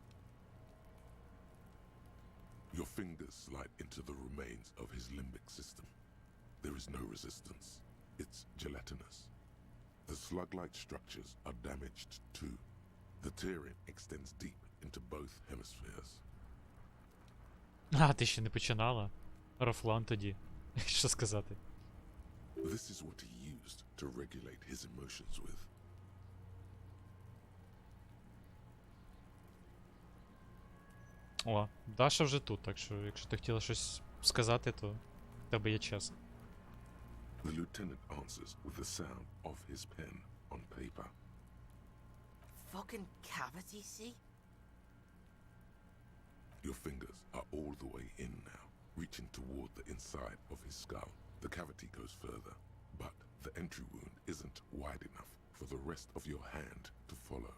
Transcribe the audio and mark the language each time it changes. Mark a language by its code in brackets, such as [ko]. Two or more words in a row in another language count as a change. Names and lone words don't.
[en] Your fingers slide into the remains of his limbic system. There is no resistance. It's gelatinous. The slug-like structures are damaged too. The tearing extends deep into both hemispheres. [uk] А, ти ще не починала? Рофлан тоді. Що сказати? [en] This is what he used to regulate his emotions with. [uk] О, Даша вже тут, так що якщо ти хотіла щось сказати, то в тебе є час. [en] The lieutenant answers with the sound of his pen on paper. Fucking cavity, see? Your fingers are all the way in now, reaching toward the inside of his skull. The cavity goes further, but the entry wound isn't wide enough for the rest of your hand to follow.